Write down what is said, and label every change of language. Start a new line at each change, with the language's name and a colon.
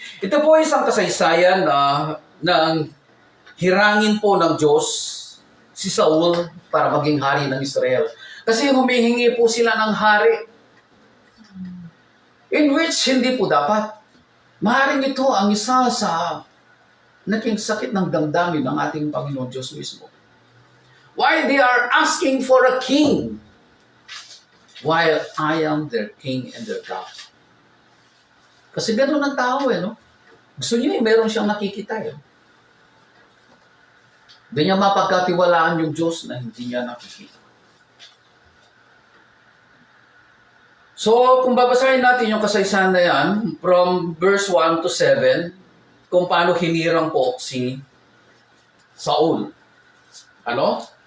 Filipino: Ito po isang kasaysayan na hirangin po ng Diyos si Saul para maging hari ng Israel. Kasi humihingi po sila ng hari. In which hindi po dapat. Maaaring ito ang isa sa naging sakit ng damdamin ng ating Panginoon Diyos mismo.
English: Why they are asking for a king? While I am their king and their God.
Filipino: Kasi gano'n ang tao no? Gusto niyo meron siyang nakikita Hindi niya mapagkatiwalaan yung Diyos na hindi niya nakikita. So, kung babasahin natin yung kasaysayan na yan, from verse 1 to 7, kung paano hinirang po si Saul. Ano?